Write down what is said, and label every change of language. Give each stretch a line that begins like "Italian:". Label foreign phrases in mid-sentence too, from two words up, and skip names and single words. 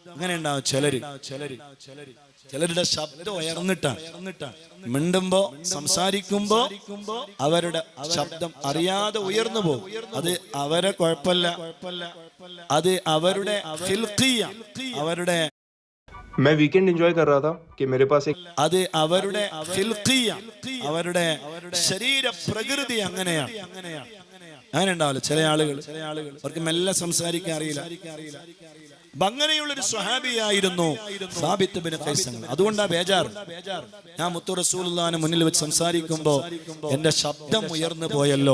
Malayalam: അങ്ങനെ ഉണ്ടാവും ചിലര് ചിലരുടെ ശബ്ദം ഉയർന്നിട്ടാണ് മിണ്ടുമ്പോ സംസാരിക്കുമ്പോ അവരുടെ ശബ്ദം അറിയാതെ ഉയർന്നു പോകും. അത് അവരെ കുഴപ്പമില്ല, അത് അവരുടെ ഖിൽഖിയ, അവരുടെ
Hindi: मैं वीकेंड एंजॉय कर रहा था कि मेरे पास एक
Malayalam: അത് അവരുടെ ഖിൽഖിയ, അവരുടെ ശരീര പ്രകൃതി അങ്ങനെയാണ്. അങ്ങനെ ഉണ്ടാവില്ല ചില ആളുകൾ, അവർക്ക് മെല്ലെ സംസാരിക്കാൻ അറിയില്ല. അപ്പൊ അങ്ങനെയുള്ളൊരു സ്വഹാബിയായിരുന്നു സാബിത്ത് ബിൻ ഖൈസ്. അതുകൊണ്ടാ ബേജാർ. ഞാൻ മുത്തു റസൂലുള്ളാഹിനെ മുന്നിൽ വെച്ച് സംസാരിക്കുമ്പോ എന്റെ ശബ്ദം ഉയർന്നു പോയല്ലോ.